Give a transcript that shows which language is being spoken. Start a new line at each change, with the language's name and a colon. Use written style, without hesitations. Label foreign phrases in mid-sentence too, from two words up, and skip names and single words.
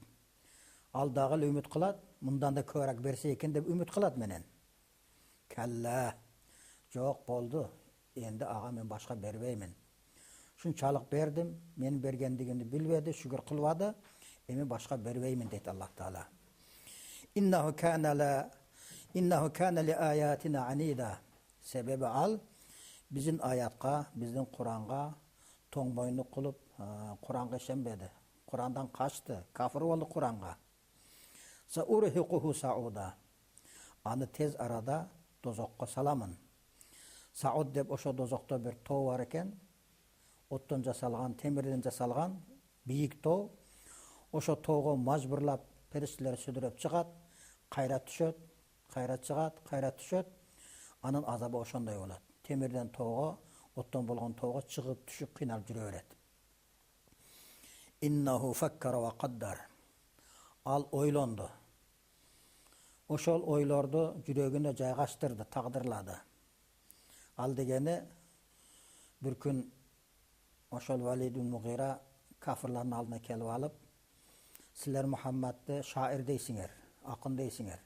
Kyrgyz: Ал дагы эле үмүт кылат, мындан да көбүрөөк берсе экен деп үмүт кылат менен. Калла. Жок болду. Энди ага мен башка бербеймин. Шунчалык бердим, мен бергендигимди билбеди, шүгүр кылбады, эми башка бербеймин дейт Аллах Таала.
Arabic: إنه كان لآياتنا عنيدا.
Kyrgyz: Себеби ал биздин аятка, биздин Куранга тоң бойнук кылып, Куранга ишенбеди. Курандан качты, кафир болду Куранга.
Arabic: سأرهقه صعودا.
Kyrgyz: Аны тез арада дозокко саламын. Сауд деп ошо дозокто бир тоо бар экен. Оттон жасалган, темирден жасалган бийик тоо. Ошо тоого мажбурлап периштелер сүдүрөп чыгат, кайра түшөт, кайра чыгат, кайра түшөт. Анын азабы ошондой болот. Темирден тоого, оттон болгон тоого чыгып түшүп кыйналып жүрө берет.
Arabic: إنه فكر وقدر.
Kyrgyz: Ал ойлонду. Ошол ойлорду жүрөгүнө жайгаштырды, тагдырлады. Ал дегени бир күн ошол Валид ибн Мугира кафирлардын алдына келип алып, силер Мухаммадты шаир дейсиңер, акын дейсиңер.